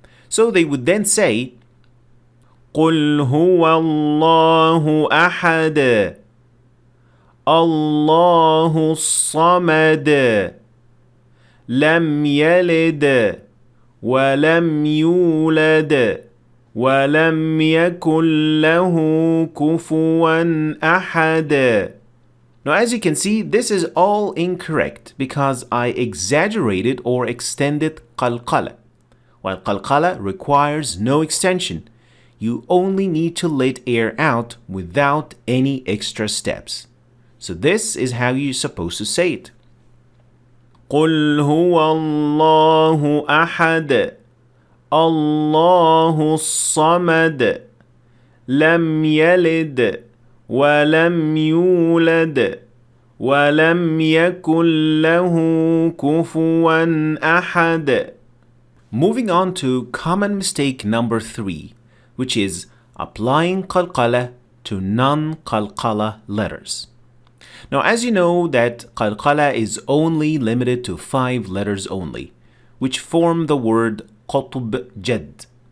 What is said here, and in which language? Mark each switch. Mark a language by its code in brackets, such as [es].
[ar] So they would then say قُلْ هُوَ اللَّهُ أَحَدٌ اللَّهُ الصَّمَدُ لَمْ يَلِدْ وَلَمْ يُولَدْ وَلَمْ يَكُنْ لَهُ كُفُوًا أَحَدٌ. [en] Now, as you can see, this is all incorrect because I exaggerated or extended Qalqalah. While Qalqalah requires no extension, you only need to let air out without any extra steps. So this is how you're supposed to say it. [ar] قُلْ هُوَ اللَّهُ أَحَدٌ اللَّهُ الصَّمَدُ لَمْ يَلِدْ ولم يولد ولم يكن له كفوا أحد. [en] Moving on to common mistake number 3, which is applying qalqalah to non-qalqalah letters. Now, as you know that qalqalah is only limited to 5 letters only, which form the word qutb jad.